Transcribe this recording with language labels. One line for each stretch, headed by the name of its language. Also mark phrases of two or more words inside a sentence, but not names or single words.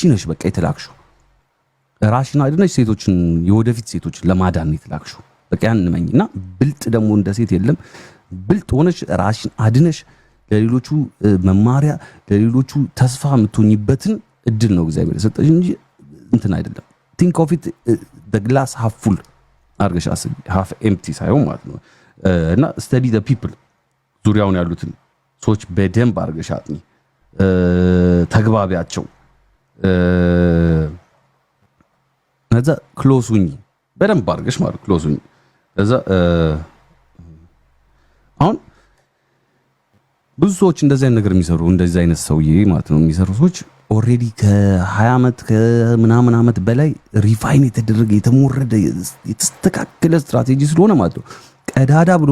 Amharic: ነሽ በቃ የተላክሽው ራሽን አይደነሽ ሴቶችን የወደፊት ሴቶችን ለማዳን የተላክሽው በቃ ያን ነኝና ብልጥ ደግሞ እንደ ሴት የለም ብልጥ ሆነሽ ራሽን አድነሽ ለሌሎቹ መማሪያ ለሌሎቹ ተስፋ የምትሆኝበትን እድል ነው እግዚአብሔር የሰጠሽ እንጂ እንትን አይደለም
English: think of it the glass half full
Amharic: አርገሽ አስቢ
English: half empty
Amharic: ሳይሆን ማለት ነው እና
English: study the people
Amharic: ዙሪያውን ያሉትን ሰዎች በደንብ አርገሽ አጥኒ ተግባቢያቸው ከዛ ክሎዝ ሁኚ በደንብ አርገሽ ማለት ክሎዝ ሁኚ ከዛ አሁን ብዙ ሰዎች እንደዚህ አይነት ነገር የሚሰሩ እንደዚህ አይነት ሰውዬ ማለት ነው የሚሰሩ ሰዎች ኦሬዲ ከ20 ዓመት ከምናምን ዓመት በላይ ሪፋይን የተደረገ የተሞረደ የተስተካከለ ስትራቴጂ ስለሆነ ማለት ነው ቀዳዳ ብሎ